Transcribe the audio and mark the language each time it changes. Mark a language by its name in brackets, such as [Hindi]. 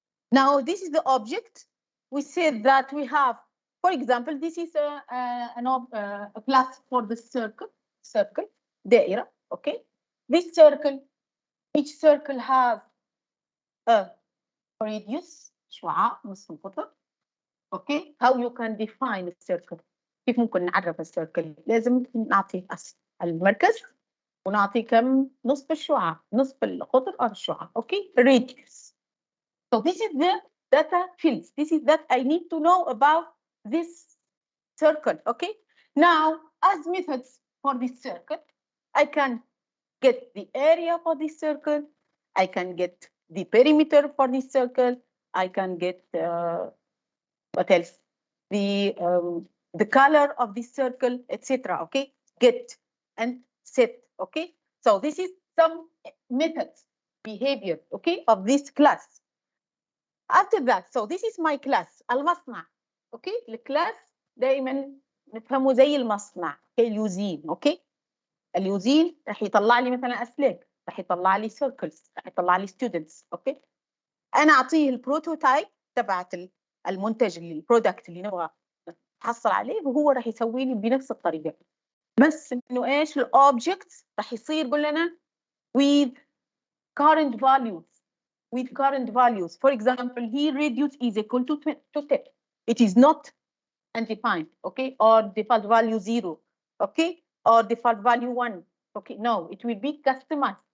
[English] Now this is the object. We said that we have, for example, this is a class for the circle, دائرة. Okay. This circle, each circle has a radius, [Arabic] شعاع نصف القطر. [English] Okay. How you can define a circle? [Arabic] كيف ممكن نعرف السيركل؟ لازم نعطي المركز ونعطي كم نصف الشعاع، نصف القطر أو الشعاع. [English] Okay. Radius. So this is the data fields. This is that I need to know about this circle. Okay. Now, as methods for this circle, I can get the area for this circle. I can get the perimeter for this circle. I can get what else? The color of this circle, etc. Okay. Get and set. Okay. So this is some methods, behavior. Okay, of this class. After that, so this is my class, المصنع. Okay. [Arabic] الكلاس دائما نفهمه زي المصنع كاليوزين. Okay. اليوزين راح يطلع لي مثلا اسلاك، راح يطلع لي سيركلز، راح يطلع لي ستودنتس. اوكي. انا اعطيه البروتوتايب تبعت المنتج اللي البرودكت اللي نبغى نحصل عليه، وهو راح يسوي لي بنفس الطريقه، بس انه ايش الاوبجكت راح يصير قول لنا [English] with current values. With current values. For example, here radius is equal to 10. It is not undefined, okay, or default value 0, okay, or default value 1, okay. No, it will be customized.